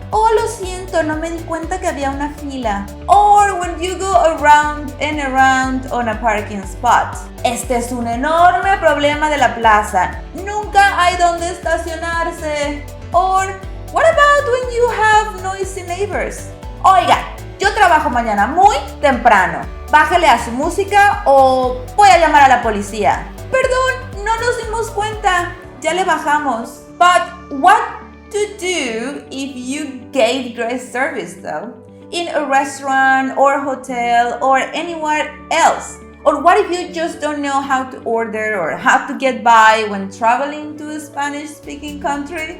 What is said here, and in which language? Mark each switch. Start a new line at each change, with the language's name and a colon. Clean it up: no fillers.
Spanish: Oh, lo siento, no me di cuenta que había una fila.
English: Or when you go around and around on a parking spot.
Spanish: Este es un enorme problema de la plaza. Nunca hay donde estacionarse.
English: Or what about when you have noisy neighbors?
Spanish: Oiga, yo trabajo mañana muy temprano. Bájele a su música o voy a llamar a la policía. Perdón, no nos dimos cuenta. ya le bajamos.
English: But what to do if you gave great service though? In a restaurant or hotel or anywhere else? Or what if you just don't know how to order or how to get by when traveling to a Spanish-speaking country?